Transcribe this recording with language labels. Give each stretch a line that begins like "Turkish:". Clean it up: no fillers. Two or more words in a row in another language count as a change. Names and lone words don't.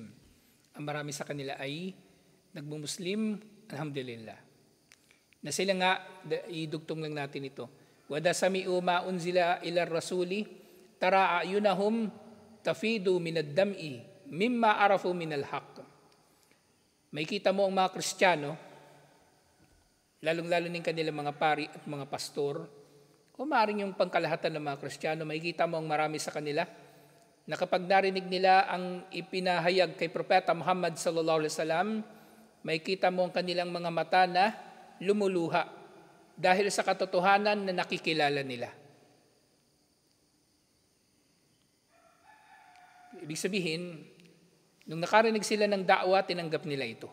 Filipino: Ang marami sa kanila ay nagmumuslim, alhamdulillah. Na sila nga, idugtong lang natin ito.
Arabic: وإذا سمعوا ما أنزل إلى الرسول ترى أعينهم تفيض من الدمع مما عرفوا من الحق.
Filipino: May kita mo ang mga Kristiyano, lalong-lalo ng kanilang mga pari at mga pastor, o maaaring yung pangkalahatan ng mga Kristiyano, may kita mo ang marami sa kanila na kapag narinig nila ang ipinahayag kay Propeta Muhammad
Arabic: صلى الله عليه وسلم,
Filipino: may kita mo ang kanilang mga mata na lumuluha dahil sa katotohanan na nakikilala nila. Ibig sabihin, nung nakarinig sila ng da'wa, tinanggap nila ito.